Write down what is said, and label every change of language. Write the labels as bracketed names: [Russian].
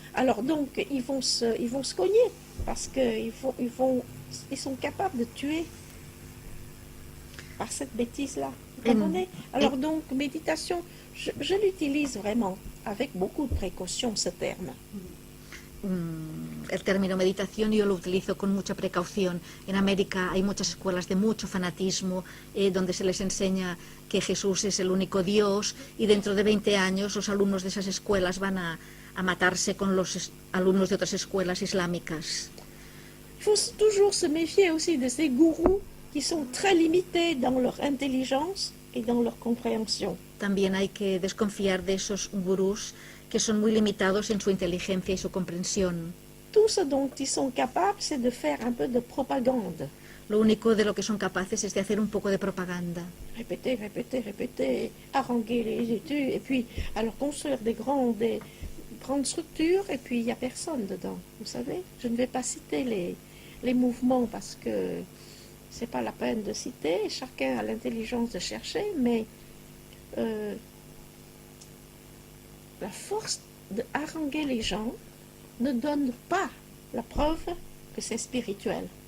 [French] Alors donc, ils vont se cogner, parce qu'ils sont capables de tuer par cette bêtise-là. Vous comprenez? Alors donc, méditation, je l'utilise vraiment avec beaucoup de précaution, ce terme. [Spanish] El término meditación yo lo utilizo con mucha precaución. En América hay muchas escuelas de mucho fanatismo donde se les enseña que Jesús es el único Dios y dentro de 20 años los alumnos de esas escuelas van a matarse con los alumnos de otras escuelas islámicas. [French] Il faut toujours se méfier aussi de ces gourous qui sont très limités dans leur intelligence et dans leur compréhension. [Spanish] También hay que desconfiar de esos gurús que son muy limitados en su inteligencia y su comprensión. [French] Tout ce dont ils sont capables, c'est de faire un peu de propagande. [Spanish] Lo único de lo que son capaces es de hacer un poco de propaganda. [French] Répéter, haranguer les études, et puis alors construire des grandes structures, et puis il n'y a personne dedans. Vous savez, je ne vais pas citer les mouvements parce que c'est pas la peine de citer, chacun a l'intelligence de chercher, mais la force de haranguer les gens ne donne pas la preuve que c'est spirituel.